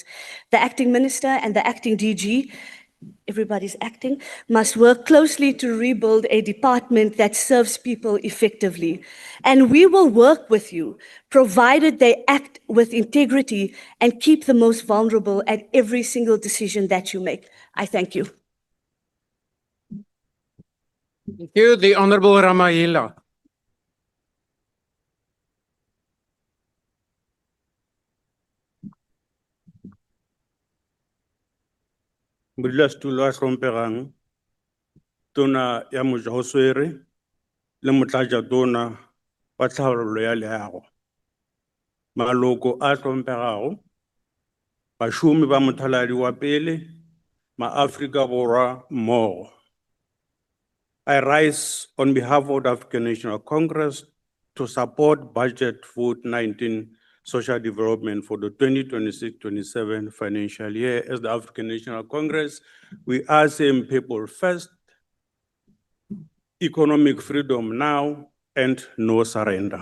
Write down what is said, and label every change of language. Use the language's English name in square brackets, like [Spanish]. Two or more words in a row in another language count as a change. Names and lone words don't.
[English] The acting minister and the acting DG, everybody's acting, must work closely to rebuild a department that serves people effectively. And we will work with you, provided they act with integrity and keep the most vulnerable at every single decision that you make. I thank you. Thank you. The Honorable Ramayila. [Northern Sotho] Modulasetulo a hlomphegang, Tona ya Mojahoswere le Motlatšatona wa Tlhabololo ya Leago, maloko a hlomphegago, bašomi ba Mothaladi wa pele, ma-Afrika Borwa mmogo. [English] I rise on behalf of the African National Congress to support Budget Vote 19 Social Development for the 2026-27 financial year. As the African National Congress, we are saying people first, economic freedom now, and no surrender.